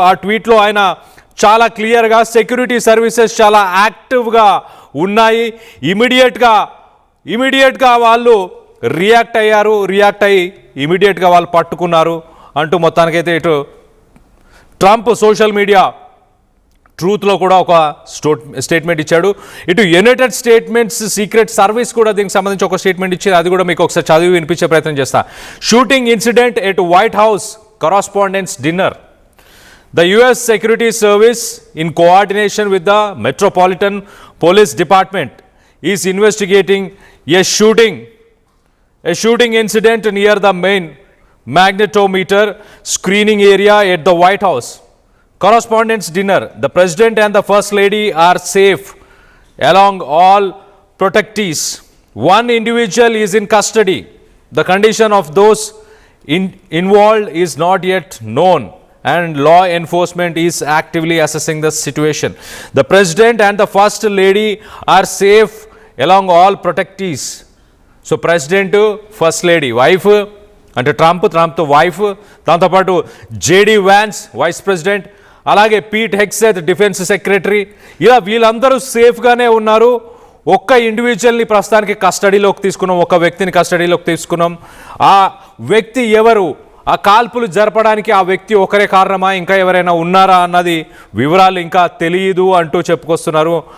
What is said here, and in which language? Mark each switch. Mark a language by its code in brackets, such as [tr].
[te] ఆ ట్వీట్లో ఆయన చాలా క్లియర్గా సెక్యూరిటీ సర్వీసెస్ చాలా యాక్టివ్గా ఉన్నాయి, ఇమీడియట్గా వాళ్ళు రియాక్ట్ అయ్యి ఇమీడియట్గా వాళ్ళు పట్టుకున్నారు అంటూ మొత్తానికైతే ఇటు ట్రంప్ సోషల్ మీడియా ట్రూత్లో కూడా ఒక స్టేట్మెంట్ ఇచ్చాడు. ఇటు యునైటెడ్ స్టేట్మెంట్స్ సీక్రెట్ సర్వీస్ కూడా దీనికి సంబంధించి ఒక స్టేట్మెంట్ ఇచ్చింది. అది కూడా మీకు ఒకసారి చదివి వినిపించే ప్రయత్నం చేస్తా. [en] Shooting incident at White House correspondence dinner. The US Security Service, in coordination with the Metropolitan Police Department, is investigating a shooting incident near the main magnetometer screening area at the White House. Correspondence dinner. The President and the First Lady are safe along all protectees. One individual is in custody. The condition of those involved is not yet known, and law enforcement is actively assessing the situation. The President and the First Lady are safe along all protectees. So President, First Lady, wife [te] అంటే ట్రంప్తో wife, దాంతోపాటు JD Vance vice president, అలాగే Pete Hegseth defence secretary, ఇలా వీళ్ళందరూ సేఫ్గానే ఉన్నారు. ఒక్క ఇండివిజువల్ని ప్రస్తుతానికి కస్టడీలోకి తీసుకున్నాం, ఒక వ్యక్తిని కస్టడీలోకి తీసుకున్నాం. ఆ వ్యక్తి ఎవరు, ఆ కాల్పులు జరపడానికి ఆ వ్యక్తి ఒకరే కారణమా, ఇంకా ఎవరైనా ఉన్నారా అన్నది వివరాలు ఇంకా తెలియదు అంటూ చెప్పుకొస్తున్నారు.